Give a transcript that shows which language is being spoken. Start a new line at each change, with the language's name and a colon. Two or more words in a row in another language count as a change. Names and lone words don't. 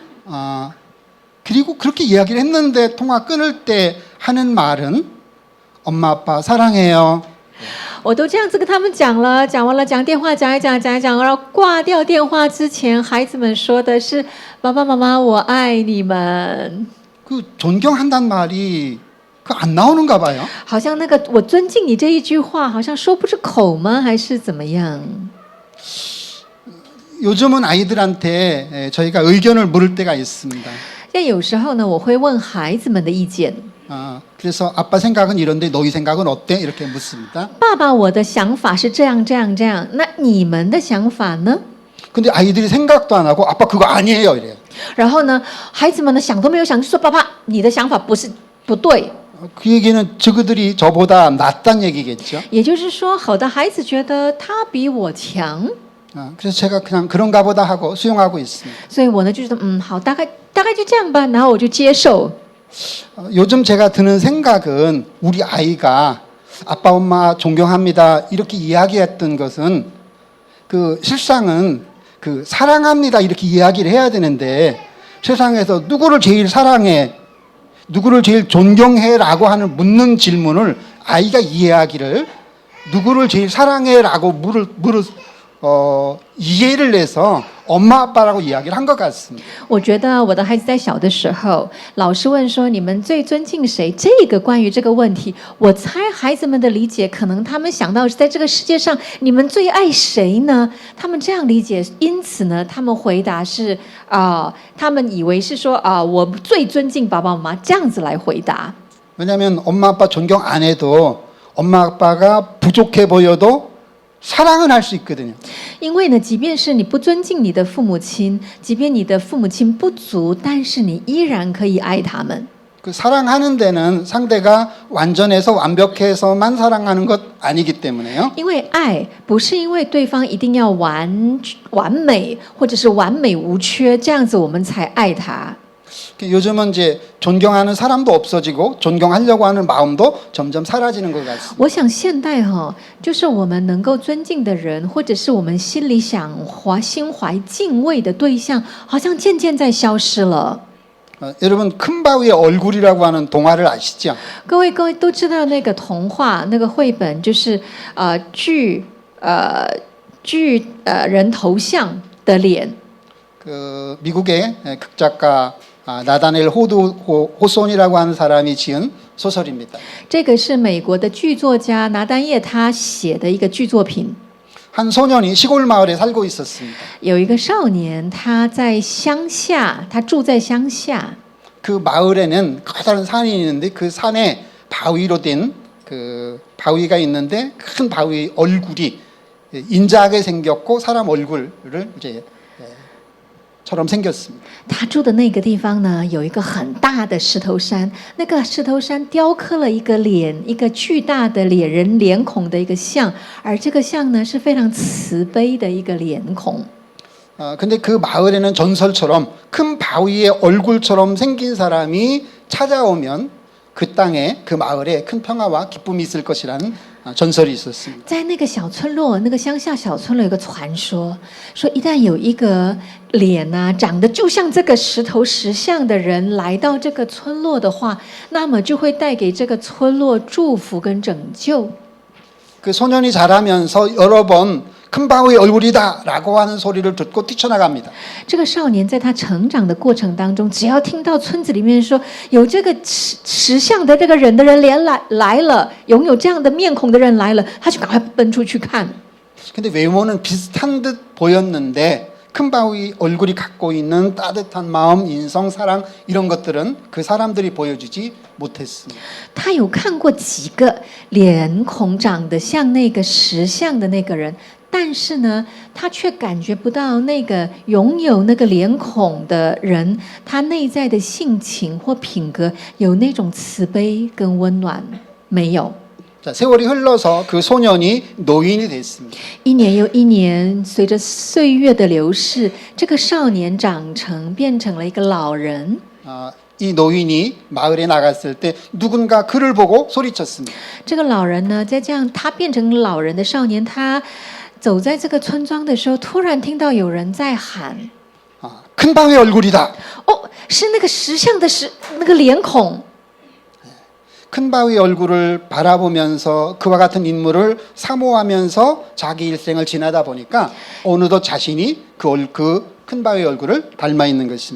Korean: 그리고 그렇게 이야기를 했는데 통화 끊을 때 하는 말은 엄마 아빠 사랑해요.
Chinese: 我都这样子跟他们讲了，讲完了讲电话讲一讲，然后挂掉电话之前，孩子们说的是爸爸妈妈我爱你们。
Korean: 그 존경한단 말이 안 나오는가 봐요.
Chinese: 好像那个我尊敬你这一句话，好像说不出口吗？还是怎么样？
Korean: 요즘은 아이들한테 저희가 의견을 물을 때가 있습니다.
Chinese: 但有时候呢，我会问孩子们的意见。
Korean: 그래서 아빠 생각은 이런데 너희 생각은 어때? 이렇게 묻습니다.
Chinese: 爸爸，我的想法是这样，那你们的想法呢？
Korean: 근데 아이들이 생각도 안 하고 아빠 그거 아니에요 이래요.
Chinese: 然后呢，孩子们呢想都没有想，就说爸爸，你的想法不对。
Korean: 그 얘기는 저그들이 저보다 낫단 얘기겠죠.
Chinese: 也就是说，好的孩子觉得他比我强，
Korean: 그래서 제가 그냥 그런가 보다 하고 수용하고 있습니다.
Chinese: 所以我呢就觉得好，大概就这样吧，然后我就接受。
Korean: 요즘 제가 드는 생각은 우리 아이가 아빠 엄마 존경합니다 이렇게 이야기했던 것은 그 실상은 그 사랑합니다 이렇게 이야기를 해야 되는데 세상에서 누구를 제일 사랑해 누구를 제일 존경해라고 하는 묻는 질문을 아이가 이해하기를 누구를 제일 사랑해라고 이해를 해서 엄마 아빠라고 이야기를 한 것 같습니다.
Chinese: 我觉得我的孩子在小的时候，老师问说你们最尊敬谁？这个关于这个问题，我猜孩子们的理解可能他们想到是在这个世界上你们最爱谁呢？他们这样理解，因此呢，他们回答是他们以为是说我最尊敬爸爸妈妈这样子来回答。
Korean: 왜냐하면 엄마 아빠 존경 안 해도 엄마 아빠가 부족해 보여도 사랑은 할 수 있거든요.
Chinese: 因为呢，即便是你不尊敬你的父母亲，即便你的父母亲不足，但是你依然可以爱他们。
Korean: 그 사랑하는 데는 상대가 완전해서 완벽해서만 사랑하는 것 아니기 때문에요.
Chinese: 因为爱不是因为对方一定要完美，或者是完美无缺，这样子我们才爱他。
Korean: 요즘은 이제 존경하는 사람도 없어지고 존경하려고 하는 마음도 점점 사라지는 것 같습니다.
Chinese: 我想现代就是我们能够尊敬的人，或者是我们心里心怀敬畏的对象，好像渐渐在消失了。
Korean: 여러분 큰 바위의 얼굴이라고 하는 동화를 아시죠?
Chinese: 各位都知道那个童话那个绘本，就是巨人头像的脸。
Korean: 그 미국의 극작가 나다넬 호손이라고 하는 사람이 지은 소설입니다.
Chinese: 这个是美国的剧作家拿丹叶他写的一个剧作品。
Korean: 한 소년이 시골 마을에 살고 있었습니다.
Chinese: 有一个少年，他在乡下，他住在乡下。
Korean: 그 마을에는 커다란 산이 있는데 그 산에 바위로 된 그 바위가 있는데 큰 바위 얼굴이 인자하게 생겼고 사람 얼굴을 이제 처럼 생겼습니다.
Chinese: 他住的那个地方呢，有一个很大的石头山，那个石头山雕刻了一个脸，一个巨大的人脸孔的一个像，而这个像呢是非常慈悲的一个脸孔。
Korean: 근데 그 마을에는 전설처럼 큰 바위의 얼굴처럼 생긴 사람이 찾아오면 그 땅에 그 마을에 큰 평화와 기쁨이 있을 것이라는 전설이 있었습니다.
Chinese: 在那个小村落，那个乡下小村落有个传说，说一旦有一个脸长得就像这个石头石像的人来到这个村落的话，那么就会带给这个村落祝福跟拯救。
Korean: 그 소년이 자라면서 여러 번 큰 바위의 얼굴이다라고 하는 소리를 듣고 뛰쳐나갑니다.
Chinese: 这个少年在他成长的过程当中，只要听到村子里面说有这个石像的这个人脸来了，拥有这样的面孔的人来了，他就赶快奔出去看。
Korean: 근데 외모는 비슷한 듯 보였는데 큰 바위 얼굴이 갖고 있는 따뜻한 마음, 인성, 사랑 이런 것들은 그 사람들이 보여주지 못했습니다.
Chinese: 他有看过几个脸孔长得像那个石像的那个人，但是呢，他却感觉不到那个拥有那个脸孔的人，他内在的性情或品格有那种慈悲跟温暖，没有。
Korean: 자, 세월이 흘러서 그 소년이 노인이 됐습니다.
Chinese: 一年又一年，随着岁月的流逝，这个少年变成了一个老人。
Korean: 이 노인이 마을에 나갔을 때 누군가 그를 보고 소리쳤습니다.
Chinese: 这个老人呢，在这样他变成老人的少年，他走在这个村庄的时候，突然听到有人在喊：
Korean: 큰 바위 얼굴이다.
Chinese: 哦，是那个石像的那个脸孔。
Korean: 큰 바위 얼굴을 바라보면서 그와 같은 인물을 사모하면서 자기 일생을 지나다 보니까 어느덧 자신이 그 큰 바위 얼굴을 닮아 있는 것입니다.